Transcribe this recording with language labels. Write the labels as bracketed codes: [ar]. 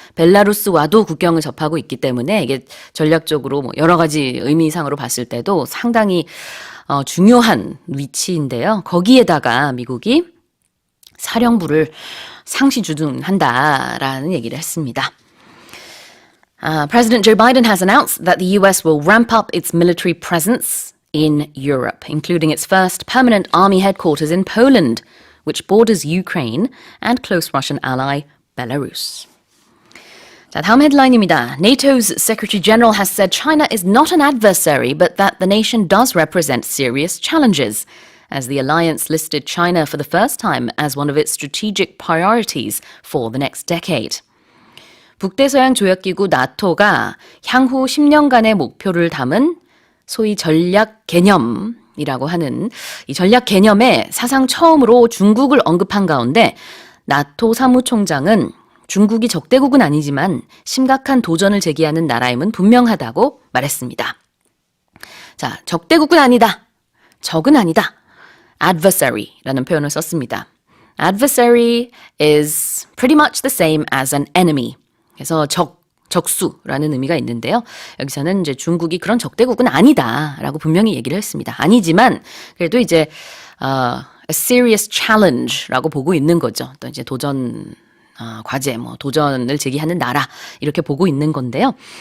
[ko] 벨라루스와도 국경을 접하고 있기 때문에 이게 전략적으로 여러 가지 의미상으로 봤을 때도 상당히 중요한 위치인데요. 거기에다가 미국이 사령부를 상시 주둔한다라는 얘기를 했습니다. [en] President Joe Biden has announced that the US will ramp up its military presence in Europe, including its first permanent army headquarters in Poland, which borders Ukraine and close Russian ally Belarus. [ko] 자, 다음 헤드라인입니다. [en] NATO's Secretary General has said China is not an adversary, but that the nation does represent serious challenges, as the alliance listed China for the first time as one of its strategic priorities for the next decade. [ko] 북대서양 조약기구 나토가 향후 10년간의 목표를 담은 소위 전략 개념이라고 하는 이 전략 개념에 사상 처음으로 중국을 언급한 가운데 나토 사무총장은 중국이 적대국은 아니지만 심각한 도전을 제기하는 나라임은 분명하다고 말했습니다. 자, 적대국은 아니다. 적은 아니다. adversary라는 표현을 썼습니다. [en] adversary is pretty much the same as an enemy. [ko] 그래서 적수라는 의미가 있는데요. 여기서는 이제 중국이 그런 적대국은 아니다라고 분명히 얘기를 했습니다. 아니지만 그래도 이제 [en] a serious challenge [ko] 라고 보고 있는 거죠. 또 이제 도전 과제, 도전을 제기하는 나라 이렇게 보고 있는 건데요.